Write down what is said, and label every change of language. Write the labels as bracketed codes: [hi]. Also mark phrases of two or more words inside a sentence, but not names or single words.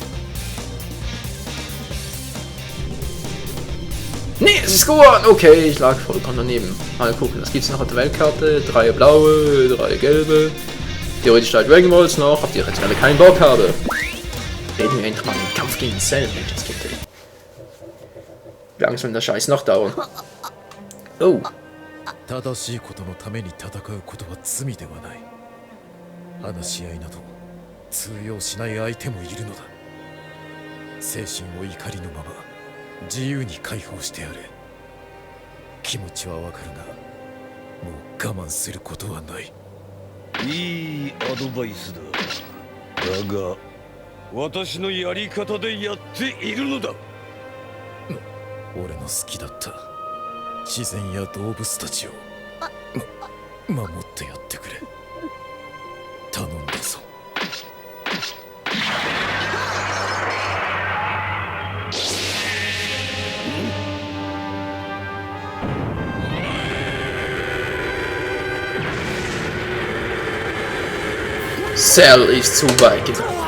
[de] Nee, es ist Gohan! Okay, ich lag vollkommen daneben. Mal gucken, was gibt's noch auf der Weltkarte? 3 blaue, 3 gelbe. Theoretisch 3 Dragon Balls noch, auf die ich jetzt gerade keinen Bock habe. Reden wir endlich mal den Kampf gegen Cell, Menschenskind. Wie lange soll der Scheiß noch dauern? Oh. [ja] 正しいことのために戦うことは罪ではない。話し合いなど通用しない相手もいるのだ。精神を怒りのまま自由に解放してやれ。気持ちはわかるが、もう我慢することはない。いいアドバイスだ。だが私のやり方でやっているのだ。俺の好きだった自然や動物たちを守ってやってくれ。頼んだぞ。 [de] Cell ist zu weit gegangen.